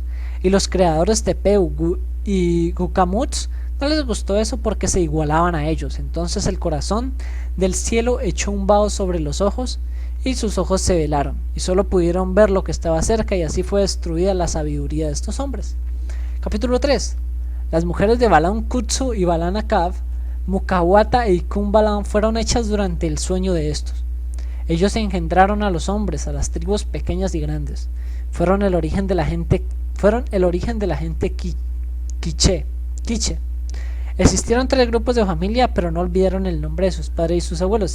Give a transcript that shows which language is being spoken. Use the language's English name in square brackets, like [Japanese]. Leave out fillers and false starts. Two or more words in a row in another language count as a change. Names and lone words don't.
[Spanish] Y los creadores Tepeu y Gucamuts no les gustó eso porque se igualaban a ellos. Entonces el corazón del cielo echó un vaho sobre los ojos y sus ojos se velaron y solo pudieron ver lo que estaba cerca, y así fue destruida la sabiduría de estos hombres. Capítulo 3. Las mujeres de Balan Kutsu y Balan Akaf, Mukawata e Ikun Balan fueron hechas durante el sueño de estos. Ellos engendraron a los hombres, a las tribus pequeñas y grandes. Fueron el origen de la gente Quiche. Existieron 3 grupos de familia, pero no olvidaron el nombre de sus padres y sus abuelos.